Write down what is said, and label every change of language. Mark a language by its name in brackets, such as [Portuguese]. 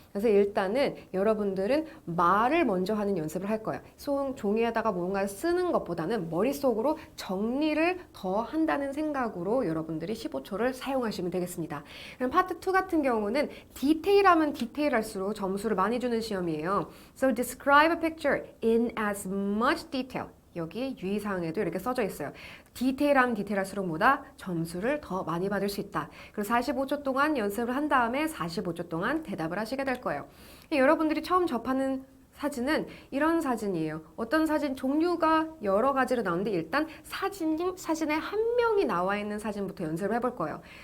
[Korean] 그래서 일단은 여러분들은 말을 먼저 하는 연습을 할 거예요. 종이에다가 뭔가를 쓰는 것보다는 머릿속으로 정리를 더 한다는 생각으로 여러분들이 15초를 사용하시면 되겠습니다. 그럼 파트 2 같은 경우는 디테일하면 디테일할수록 점수를 많이 주는 시험이에요. [English] So describe a picture in as much detail. [Korean] 여기 유의사항에도 이렇게 써져 있어요. 디테일하면 디테일할수록 뭐다? 점수를 더 많이 받을 수 있다. 그래서 45초 동안 연습을 한 다음에 45초 동안 대답을 하시게 될 거예요. 여러분들이 처음 접하는 사진은 이런 사진이에요. 어떤 사진 종류가 여러 가지로 나오는데 일단 사진에 한 명이 나와 있는 사진부터 연습을 해볼 거예요.